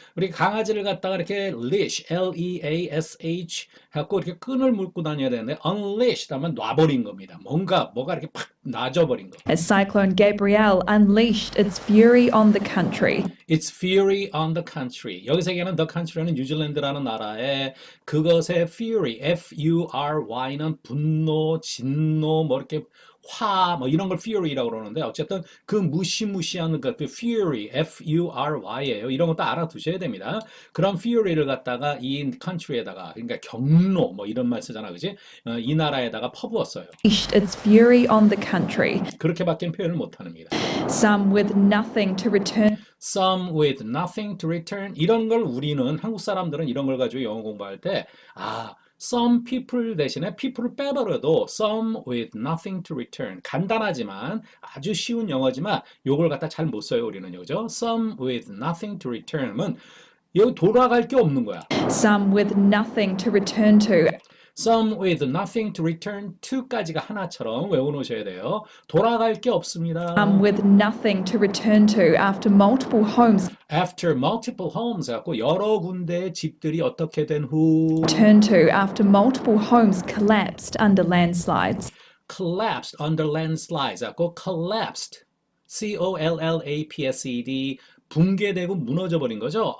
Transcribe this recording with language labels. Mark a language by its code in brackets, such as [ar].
[ko] 우리 강아지를 갖다가 이렇게 leash, L-E-A-S-H 해갖고 이렇게 끈을 물고 다녀야 되는데 unleashed 하면 놔버린 겁니다. 뭐가 이렇게 팍 놔져버린 거. [en] as Cyclone Gabrielle unleashed its fury on the country. Its fury on the country. [ko] 여기서 얘기하는 the country는 뉴질랜드라는 나라의 그것의 fury, F-U-R-Y는 분노, 진노, 뭐 이렇게 화, 뭐 이런 걸 fury라고 그러는데 어쨌든 그 무시무시한 그 fury, F-U-R-Y예요. 이런 것도 알아두셔야 됩니다. 그런 fury를 갖다가 이 country에다가 그러니까 경로 뭐 이런 말 쓰잖아, 그지? 이 나라에다가 퍼부었어요. [en] Unleashed its fury on the country. [ko] 그렇게밖에 표현을 못합니다. [en] Some with nothing to return. Some with nothing to return. [ko] 이런 걸 우리는 한국 사람들은 이런 걸 가지고 영어 공부할 때 some people 대신에 people을 빼버려도 [en] some with nothing to return. [ko] 간단하지만 아주 쉬운 영어지만 요걸 갖다 잘 못 써요, 우리는. 그죠? [en] some with nothing to return [ko] 은 여기 돌아갈 게 없는 거야. [en] Some with nothing to return to. some with nothing to return to [ko] 까지가 하나처럼 외워놓으셔야 돼요. 돌아갈 게 없습니다. [en] With nothing to return to after multiple homes. after multiple homes [ko] 갖고 여러 군데의 집들이 어떻게 된 후 [en] Return to after multiple homes collapsed under landslides. collapsed under landslides [ko] 갖고 collapsed C-O-L-L-A-P-S-E-D 붕괴되고 무너져 버린 거죠.